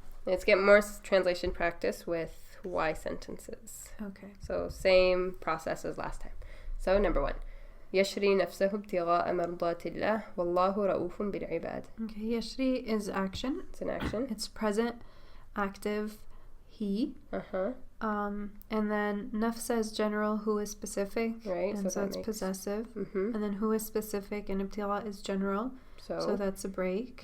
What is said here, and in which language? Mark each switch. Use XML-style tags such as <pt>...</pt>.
<en>Let's get more translation practice with why sentences. Okay. So same process as last time. So number 1.</en> <ar>يشري نفسه ابتغاء مرضات الله والله رؤوف بالعباد.</ar> <en>Okay, يشري is action. It's an action. It's present, active, he. And then nafsa is general, who is specific. Right. And so it's possessive. Mm-hmm. And then who is specific and ibtigha is general. So that's a break.</en>